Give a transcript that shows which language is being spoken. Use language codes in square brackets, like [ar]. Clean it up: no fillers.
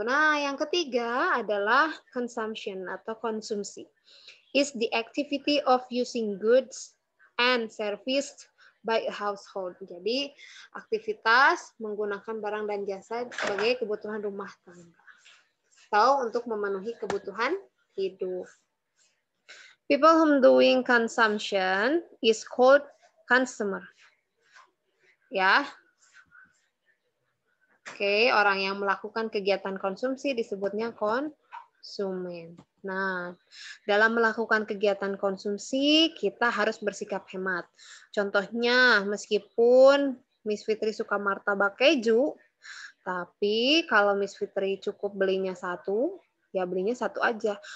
[id] Nah, yang ketiga adalah consumption atau konsumsi. [en] Is the activity of using goods and service by a household. [id] Jadi, aktivitas menggunakan barang dan jasa sebagai kebutuhan rumah tangga atau untuk memenuhi kebutuhan hidup. [en] People who doing consumption is called consumer. [id] Ya. Oke, orang yang melakukan kegiatan konsumsi disebutnya konsumen. Nah, dalam melakukan kegiatan konsumsi, kita harus bersikap hemat. Contohnya, meskipun Miss Fitri suka martabak keju, tapi kalau Miss Fitri cukup belinya 1, ya belinya 1 aja.